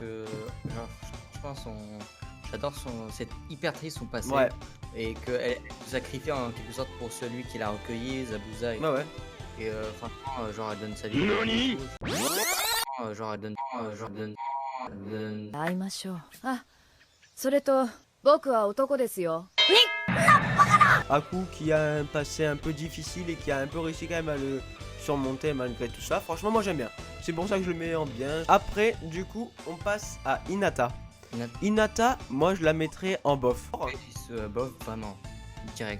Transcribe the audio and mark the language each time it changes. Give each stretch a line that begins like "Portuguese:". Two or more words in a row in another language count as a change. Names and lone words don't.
French: que genre, je pense j'adore c'est hyper triste son passé. Ouais. Et qu'elle se sacrifie en quelque sorte pour celui qui l'a recueilli, Zabuza. Et, Bah ouais. et franchement, genre elle donne sa vie. Genre elle donne. Genre elle donne.
Japanese: 会いましょう。あ、それと僕は男ですよ。
French: Aku qui a un passé un peu difficile et qui a un peu réussi quand même à le surmonter malgré tout ça. Franchement moi j'aime bien. C'est pour ça que je le mets en bien. Après du coup on passe à Hinata. Hinata, moi je la mettrais en bof. Bof, vraiment. Direct.